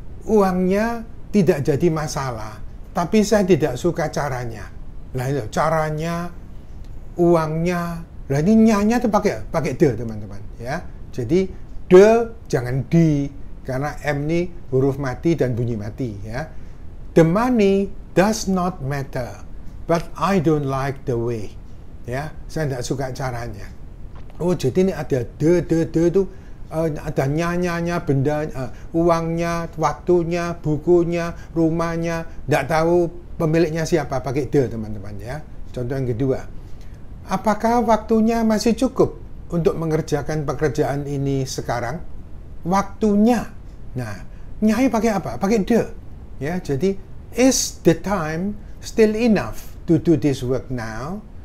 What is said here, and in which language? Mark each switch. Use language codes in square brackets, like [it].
[id] Uangnya tidak jadi masalah, tapi saya tidak suka caranya. Lah ini loh, caranya, uangnya. Lah ini nyanya tuh pakai the teman-teman ya. Jadi the jangan di, karena M ini huruf mati dan bunyi mati ya. [en] The money does not matter, but I don't like the way. [id] Ya, saya tidak suka caranya. Oh, jadi ini ada the itu ada nyanya, benda, uangnya, waktunya, bukunya, rumahnya, tidak tahu pemiliknya siapa, pakai the teman-teman ya. Contoh yang kedua, apakah waktunya masih cukup untuk mengerjakan pekerjaan ini sekarang? Waktunya. Nah, nyai pakai apa? Pakai the. Ya, jadi [en] is the time still enough to do this work now?